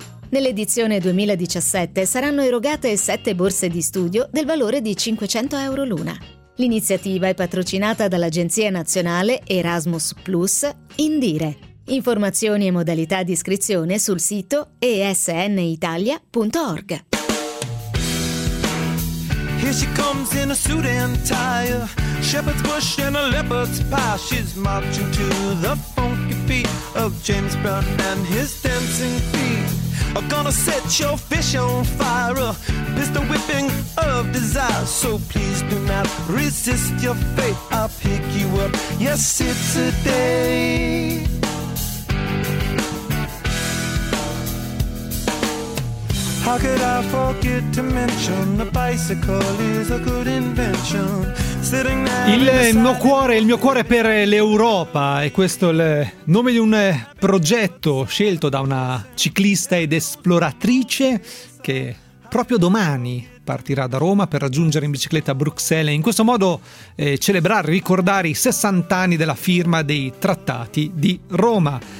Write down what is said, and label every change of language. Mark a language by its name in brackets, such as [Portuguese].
[Italian] Nell'edizione 2017 saranno erogate 7 borse di studio del valore di 500 euro l'una. L'iniziativa è patrocinata dall'Agenzia Nazionale Erasmus Plus Indire. Informazioni e modalità di iscrizione sul sito esnitalia.org. [English] Here she comes in a suit and tie, shepherd's bush and a leopard's pie. She's marching to the funky beat of James Brown and his dancing feet. I'm gonna set your fish on fire, a pistol whipping of desire. So please do not resist your fate, I'll pick you up. Yes, it's a day. How could I forget to mention the bicycle is a good invention? [Italian] Il mio cuore, il mio cuore per l'Europa, e questo è il nome di un progetto scelto da una ciclista ed esploratrice che proprio domani partirà da Roma per raggiungere in bicicletta Bruxelles e in questo modo celebrare, ricordare i 60 anni della firma dei trattati di Roma.